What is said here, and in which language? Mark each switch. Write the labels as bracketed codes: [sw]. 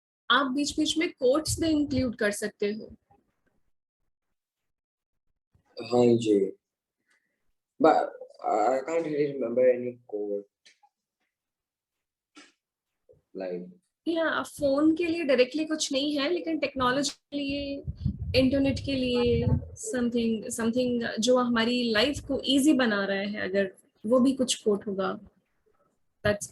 [hi] आप बीच बीच में कोट्स भी इंक्लूड कर सकते हो. हाँ जी, [en] but I can't really remember any quote like. [hi] या फोन के लिए डायरेक्टली कुछ नहीं है, लेकिन टेक्नोलॉजी के लिए, इंटरनेट के लिए समथिंग समथिंग जो हमारी लाइफ को इजी बना रहा है, अगर वो भी कुछ कोट होगा, दैट्स